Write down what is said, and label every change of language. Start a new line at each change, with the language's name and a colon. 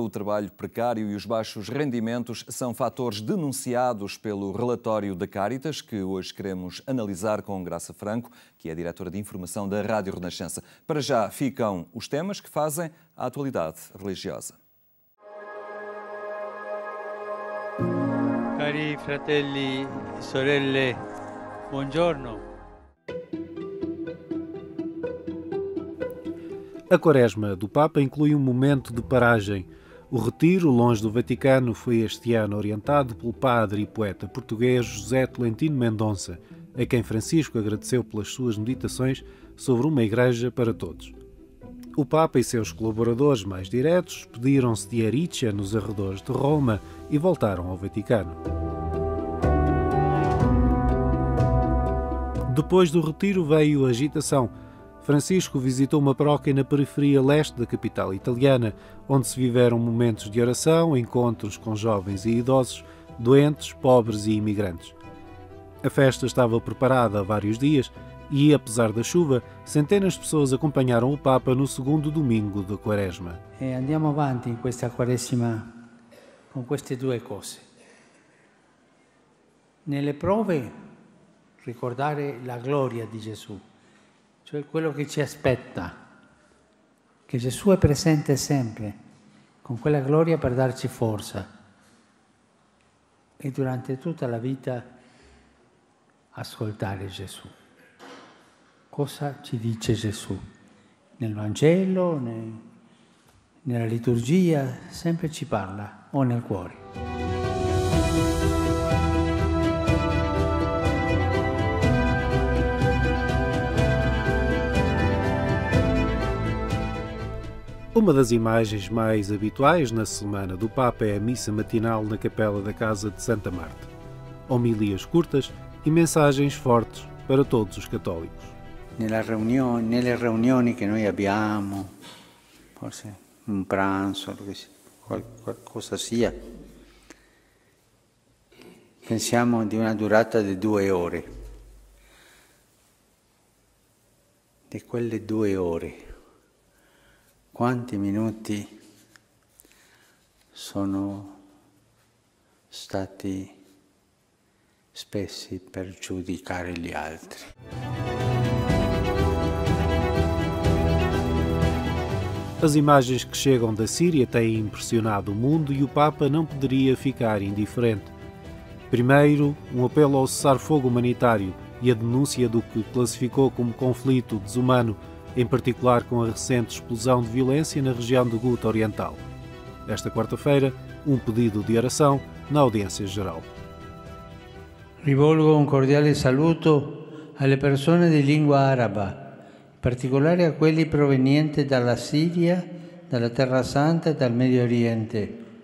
Portuguese: O trabalho precário e os baixos rendimentos são fatores denunciados pelo relatório da Caritas, que hoje queremos analisar com Graça Franco, que é a diretora de informação da Rádio Renascença. Para já ficam os temas que fazem a atualidade religiosa.
Italian: Cari fratelli e sorelle, buongiorno.
Portuguese: A Quaresma do Papa inclui um momento de paragem. O retiro, longe do Vaticano, foi este ano orientado pelo padre e poeta português José Tolentino Mendonça, a quem Francisco agradeceu pelas suas meditações sobre uma igreja para todos. O Papa e seus colaboradores mais diretos despediram-se de Aricia, nos arredores de Roma, e voltaram ao Vaticano. Depois do retiro veio a agitação. Francisco visitou uma paróquia na periferia leste da capital italiana, onde se viveram momentos de oração, encontros com jovens e idosos, doentes, pobres e imigrantes. A festa estava preparada há vários dias e, apesar da chuva, centenas de pessoas acompanharam o Papa no segundo domingo da Quaresma.
Italian: Andiamo avanti in questa Quaresima con queste due cose. Nelle prove ricordare la gloria di Gesù, cioè quello che ci aspetta, che Gesù è presente sempre, con quella gloria per darci forza. E durante tutta la vita ascoltare Gesù. Cosa ci dice Gesù? Nel Vangelo, nella liturgia, sempre ci parla, o nel cuore.
Portuguese: Uma das imagens mais habituais na Semana do Papa é a missa matinal na capela da Casa de Santa Marta. Homilias curtas e mensagens fortes para todos os católicos.
Italian: Nelle riunioni che noi abbiamo, forse un pranzo, qualcosa sia, pensiamo di una durata di 2 ore. Di quelle 2 ore, quanti minuti sono stati spesi per giudicare gli altri?
Portuguese: As imagens que chegam da Síria têm impressionado o mundo e o Papa não poderia ficar indiferente. Primeiro, um apelo ao cessar-fogo humanitário e a denúncia do que classificou como conflito desumano, em particular com a recente explosão de violência na região do Ghouta Oriental. Esta quarta-feira, um pedido de oração na audiência geral.
Italian: Rivolgo un cordiale saluto alle persone di lingua araba, in particolare a quelli provenienti dalla Siria, dalla Terra Santa e dal Medio Oriente.